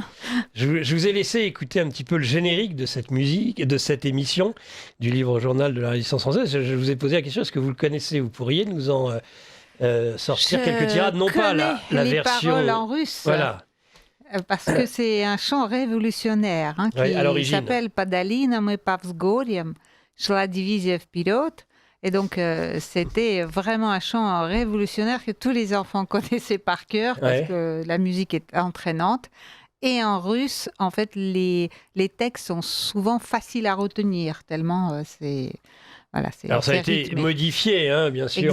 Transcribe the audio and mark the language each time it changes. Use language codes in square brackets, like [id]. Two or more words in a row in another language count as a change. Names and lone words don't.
[fr] Je vous ai laissé écouter un petit peu le générique de cette musique, de cette émission du livre journal de la résistance française. Je vous ai posé la question, est-ce que vous le connaissez ? Vous pourriez nous en sortir quelques tirades, non pas la version... paroles en russe. Voilà. Parce que c'est un chant révolutionnaire qui s'appelle [ru] «Подали мы по взгорьям, шла дивизия вперед». [fr] Et donc, c'était vraiment un chant révolutionnaire que tous les enfants connaissaient par cœur, parce que la musique est entraînante. Et en russe, en fait, les textes sont souvent faciles à retenir, tellement c'est... Voilà, alors ça a été modifié, bien sûr.